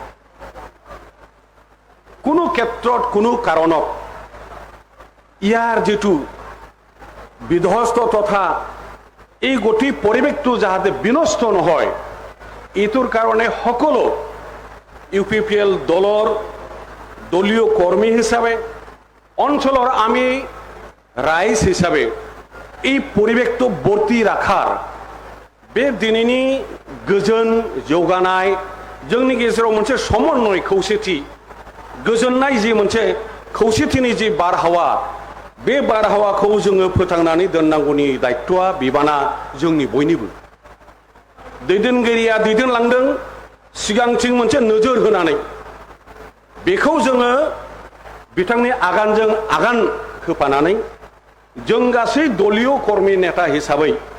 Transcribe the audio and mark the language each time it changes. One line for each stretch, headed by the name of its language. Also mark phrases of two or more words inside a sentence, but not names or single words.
Assamese: কোনো ক্ষেত্ৰত কোনো কাৰণত ইয়াৰ যেটো বিধ্বস্ত তথা এই গতি পৰিৱেশটো যাতে বিনষ্ট নহয় এইটোৰ কাৰণে সকলো UPPL দলৰ দলীয় কৰ্মী হিচাপে অঞ্চলৰ আমি ৰাইজ হিচাপে এই পৰিৱেশটো বৰ্তি ৰাখাৰ बे
Bodo: दिनैनि गोजोन जौगानाय जोंनि गेजेराव मोनसे समन्वय खौसेथि गोजोननाय जि मोनसे खौसेथिनि जि बारहावा बे बारहावाखौ जोङो फोथांनानै दोननांगौनि दायित्वआ बिबाना जोंनि बयनिबो दैदेनगिरिया दैदेनलांदों सिगांथिं मोनसे नोजोर होनानै बेखौ जोङो बिथांनि आगानजों आगान होफानानै जों गासै दलीय कर्मी नेता हिसाबै